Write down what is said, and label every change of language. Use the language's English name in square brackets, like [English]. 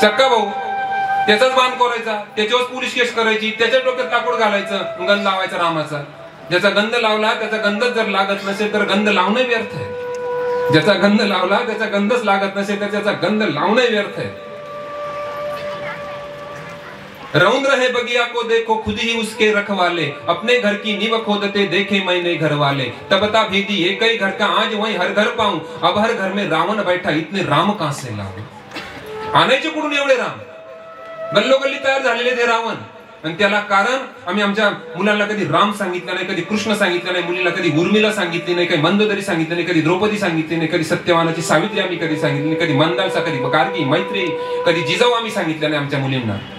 [Marathi] सक्का भाऊ त्याचाच बांध कोरायचा, त्याच्यावर पोलीस केस करायची, त्याच्या डोक्यात लाकूड घालायचं, गंध लावायचा रामाचा. ज्याचा गंध लावला त्याचा गंधच जर लागत नसेल तर गंध लावणं व्यर्थ आहे. ज्याचा गंध लावला त्याचा गंधच लागत नसेल तर त्याचा गंध लावणं व्यर्थ है. [Hindi] रौंद्र है बगिया को देखो खुद ही उसके रखवाले, अपने घर की नींव खोदते देखे मैंने घर वाले. तबता भेदी एक ही घर का आज वही हर घर पाऊं, अब हर घर में रावण बैठा इतने राम कहां से लाऊं. [Marathi] आणायचे कुठून एवढे राम? गल्लोगल्ली तयार झालेले ते रावण. आणि त्याला कारण आम्ही आमच्या मुलांना कधी राम सांगितलं नाही, कधी कृष्ण सांगितलं नाही, मुलीला कधी उर्मिला सांगितली नाही, कधी मंदोदरी सांगितली नाही, कधी द्रौपदी सांगितली नाही, कधी सत्यवानाची सावित्री आम्ही कधी सांगितली नाही, कधी मंदालसा, कधी गार्गी, मैत्री, कधी जिजाऊ आम्ही सांगितलं नाही आमच्या मुलींना.